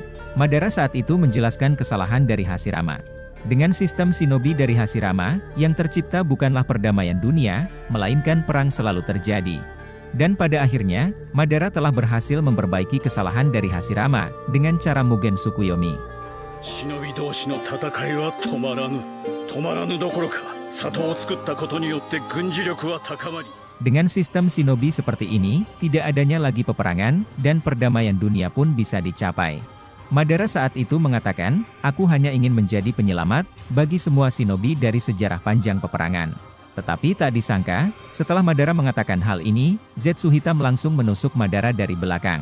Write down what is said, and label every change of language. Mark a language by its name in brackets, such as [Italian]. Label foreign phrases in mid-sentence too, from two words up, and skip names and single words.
[Indonesian] Madara saat itu menjelaskan kesalahan dari Hashirama. Dengan sistem shinobi dari Hashirama, yang tercipta bukanlah perdamaian dunia, melainkan perang selalu terjadi. Dan pada akhirnya, Madara telah berhasil memperbaiki kesalahan dari Hashirama, dengan cara Mugen Tsukuyomi. [Japanese] 忍び同士の戦いは止まらぬ。止まらぬどころか、里を作ったことによって軍事力は高まり。 [Indonesian] Dengan sistem shinobi seperti ini, tidak adanya lagi peperangan, dan perdamaian dunia pun bisa dicapai. Madara saat itu mengatakan, aku hanya ingin menjadi penyelamat, bagi semua shinobi dari sejarah panjang peperangan. Tetapi tak disangka, setelah Madara mengatakan hal ini, Zetsu Hitam langsung menusuk Madara dari belakang.